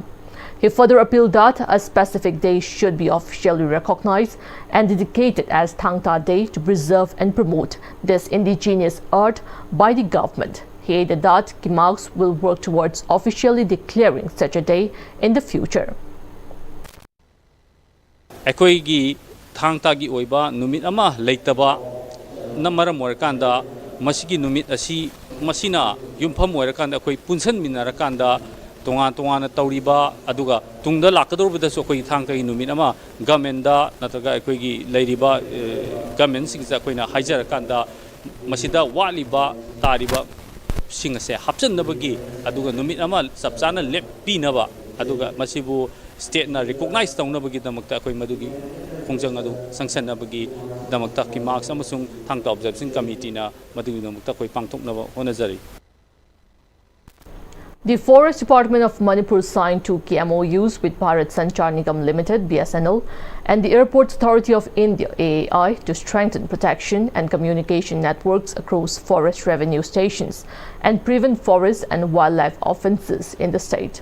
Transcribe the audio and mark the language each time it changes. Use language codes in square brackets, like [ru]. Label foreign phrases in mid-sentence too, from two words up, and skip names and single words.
[en] He further appealed that a specific day should be officially recognized and dedicated as Thangta Day to preserve and promote this indigenous art by the government. He added that Kimax will work towards officially declaring such a day in the future. [mni] ꯑꯩꯈꯣꯏꯒꯤ ꯊꯥꯡꯇꯥꯒꯤ ꯑꯣꯏꯕ ꯅꯨꯃꯤꯠ ꯑꯃ ꯂꯩꯇꯕ ꯅ ꯃꯔꯝ ꯑꯣꯏꯔꯀꯥꯟꯗ ꯃꯁꯤꯒꯤ ꯅꯨꯃꯤꯠ ꯑꯁꯤ ꯃꯁꯤꯅ ꯌꯨꯝꯐꯝ ꯑꯣꯏꯔꯀꯥꯟꯗ ꯑꯩꯈꯣꯏ ꯄꯨꯟꯁꯟꯃꯤꯟꯅꯔꯀꯥꯟꯗ ꯇꯣꯉꯥꯟ ꯇꯣꯉꯥꯟꯅ ꯇꯧꯔꯤꯕ ꯑꯗꯨꯒ ꯇꯨꯡꯗ ꯂꯥꯛꯀꯗꯧꯔꯤꯕꯗꯁꯨ ꯑꯩꯈꯣꯏꯒꯤ ꯊꯥꯡꯇꯥꯒꯤ ꯅꯨꯃꯤꯠ ꯑꯃ ꯒꯚꯔꯟꯃꯦꯟꯠꯗ ꯅꯠꯇ꯭ꯔꯒ ꯑꯩꯈꯣꯏꯒꯤ ꯂꯩꯔꯤꯕ ꯒꯚꯔꯟꯃꯦꯟꯠꯁꯤꯡꯁꯤꯗ ꯑꯩꯈꯣꯏꯅ ꯍꯥꯏꯖꯔꯀꯥꯟꯗ ꯃꯁꯤꯗ ꯋꯥꯠꯂꯤꯕ ꯇꯥꯔꯤꯕ ꯁꯤꯡ ꯑꯁꯦ ꯍꯥꯞꯆꯟꯅꯕꯒꯤ ꯑꯗꯨꯒ ꯅꯨꯃꯤꯠ ꯑꯃ ꯆꯞ ꯆꯥꯅ ꯂꯦꯞꯄꯤꯅꯕ ꯑꯗꯨꯒ ꯃꯁꯤꯕꯨ ꯁ꯭ꯇꯦꯠꯅ ꯔꯤꯀꯣꯒꯅꯥꯏꯖ ꯇꯧꯅꯕꯒꯤꯗꯃꯛꯇ ꯑꯩꯈꯣꯏ ꯃꯗꯨꯒꯤ ꯈꯣꯡꯖꯪ ꯑꯗꯨ ꯆꯪꯁꯟꯅꯕꯒꯤꯗꯃꯛꯇ ꯀꯤꯃꯥꯛꯁ ꯑꯃꯁꯨꯡ ꯊꯥꯡꯇꯥ ꯑꯣꯕꯖꯔꯕꯦꯁꯟ ꯀꯃꯤꯇꯤꯅ ꯃꯗꯨꯒꯤꯗꯃꯛꯇ ꯑꯩꯈꯣꯏ ꯄꯥꯡꯊꯣꯛꯅꯕ ꯍꯣꯠꯅꯖꯔꯤ. [en] The Forest Department of Manipur signed 2 key MOUs with Bharat Sanchar Nigam Limited (BSNL) and the Airports Authority of India (AAI) to strengthen protection and communication networks across forest revenue stations and prevent forest and wildlife offences in the state.